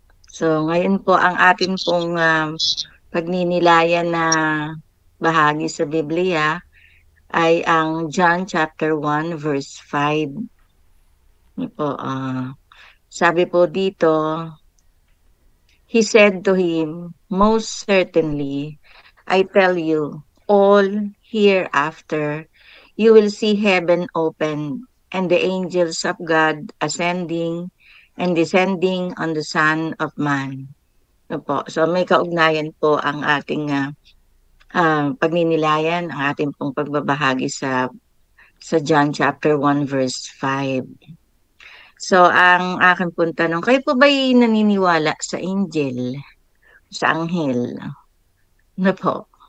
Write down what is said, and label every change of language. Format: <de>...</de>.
<tl>So, ngayon po ang atin pong pagninilayan na bahagi sa Biblia ay ang John chapter 1 verse 5. Po, sabi po dito,</tl> <en>He said to him, "Most certainly, I tell you, all hereafter, you will see heaven open and the angels of God ascending and descending on the Son of Man."</en> <tl>Po. So may kaugnayan po ang ating pagninilayan, ang ating pong pagbabahagi sa John chapter 1 verse 5. So ang akin pong tanong, kayo po ba'y naniniwala sa angel, sa anghel? Na po.</tl>